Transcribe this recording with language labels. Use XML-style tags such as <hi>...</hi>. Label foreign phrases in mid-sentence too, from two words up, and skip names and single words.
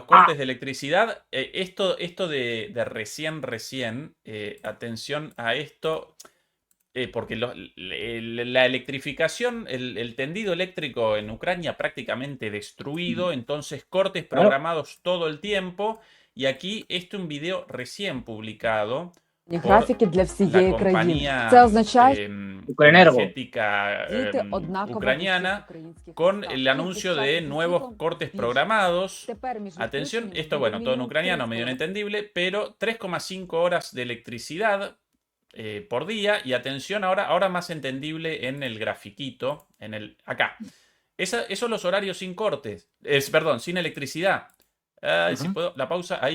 <es>los cortes de electricidad, esto de recién, atención a esto, porque la electrificación, el tendido eléctrico en Ucrania prácticamente destruido, entonces cortes claro, programados todo el tiempo, y aquí un video recién publicado por</es> <uk>Графіки для</uk> <es>la</es> <uk>всієї країни. Це</uk> <es>compañía</es> <uk>означає,</uk> <es>Ucraenergo. energética</es> <uk>діти однаково в усіх</uk> <es>ucraniana,</es> <uk>українських</uk> <es>con</es> <uk>містах.</uk> <es>el anuncio</es> <uk>Кількість</uk> <es>de</es> <uk>часу зі</uk> <es>nuevos</es> <uk>світлом</uk> <es>cortes</es> <uk>збільшується.</uk> <es>programados.</es> <uk>Тепер між</uk> <es>Atención,</es> <uk>відключенням</uk> <es>esto,</es> <uk>буде</uk> <es>bueno, todo en</es> <uk>мінімум</uk> <es>ucraniano, medio</es> <uk>3</uk> <es>inentendible, pero 3,5 horas de electricidad por día. Y atención, ahora más entendible en el grafiquito, acá. Esos son los horarios sin cortes, perdón, sin electricidad. Si puedo, la pausa ahí.</es>